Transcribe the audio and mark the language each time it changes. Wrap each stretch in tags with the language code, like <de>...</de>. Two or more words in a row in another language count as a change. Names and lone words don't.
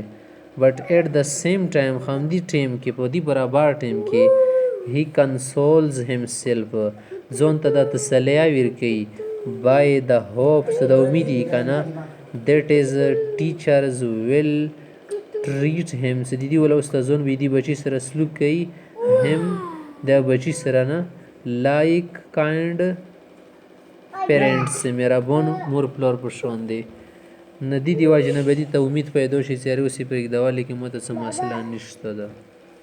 <en>but at the same time</en> <ps>همدې ټیم کې په دې برابر ټیم کې</ps> <en>he consoles himself</en> <ps>ځان ته دا تسلیه ورکوي</ps> <en>by the hopes</en> <ps>د امید یې که نه</ps> <en>that his teachers will treat him</en> <ps>چې د دې وله استادان به دې بچي سره سلوک کوي him د بچي سره نه</ps> <en>like kind parents</en> <ps>مهربان مور پلار په شان دی نه دې وجې نه به دې ته امید پیدا شي چې هر اوس یې پرېږدولی کې ماته څه مسله نشته ده</ps>